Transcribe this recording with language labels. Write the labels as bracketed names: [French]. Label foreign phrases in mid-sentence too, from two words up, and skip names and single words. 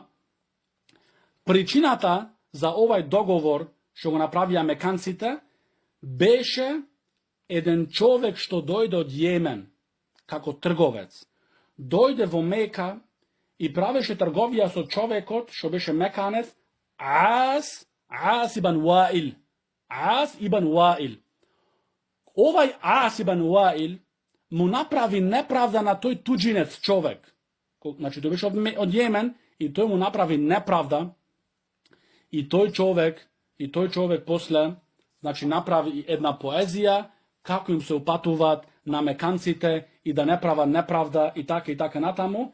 [Macedonian] Причината за овај договор што го направија меканците беше еден човек што дојде од Јемен како трговец. Дојде во Мека и правеше трговија со човекот што беше меканец Ас ибн Ваил. Ас ибн Ваил. Овај Ас ибн Ваил му направи неправда на тој туџинец човек. Значи, тој беше од Јемен и тој му направи неправда и тој човек после, значи, направи една поезија како им се упатуваат на меканците и да не прават неправда и така натаму.